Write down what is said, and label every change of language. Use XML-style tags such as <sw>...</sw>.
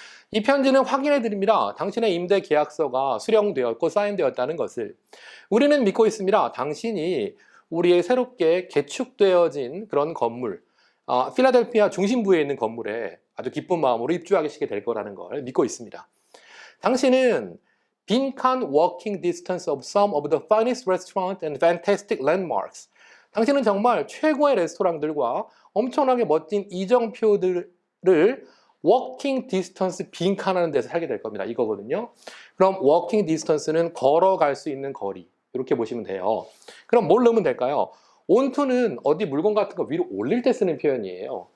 <ko>이 편지는 확인해 드립니다. 당신의 임대 계약서가 수령되었고 사인되었다는 것을 우리는 믿고 있습니다. 당신이 우리의 새롭게 개축되어진 그런 건물, 필라델피아 중심부에 있는 건물에 아주 기쁜 마음으로 입주하시게 될 거라는 걸 믿고 있습니다. 당신은 빈칸</ko> <en>walking distance of some of the finest restaurants and fantastic landmarks.</en> <ko>당신은 정말 최고의 레스토랑들과 엄청나게 멋진 이정표들을 워킹 디스턴스 빈칸하는 데서 살게 될 겁니다. 이거거든요. 그럼 워킹 디스턴스는 걸어갈 수 있는 거리 이렇게 보시면 돼요. 그럼 뭘 넣으면 될까요? 온투는 어디 물건 같은 거 위로 올릴 때 쓰는 표현이에요.</ko>